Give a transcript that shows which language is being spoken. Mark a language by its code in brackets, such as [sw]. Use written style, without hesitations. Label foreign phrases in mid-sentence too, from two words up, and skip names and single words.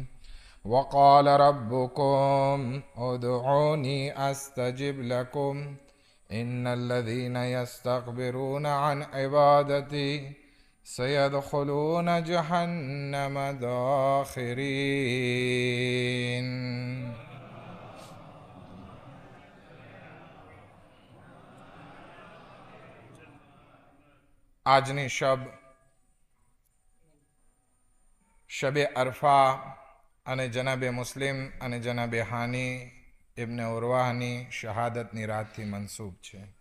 [ar] وقال ربكم ادعوني أستجب لكم إن الذين يستكبرون عن عبادتي سيدخلون جهنم داخرين. [gu] આજની શબે અરફા અને જનાબે મુસ્લિમ અને જનાબે હાની ઇબ્ન ઉરવાહની શહાદતની રાતથી મનસૂબ છે.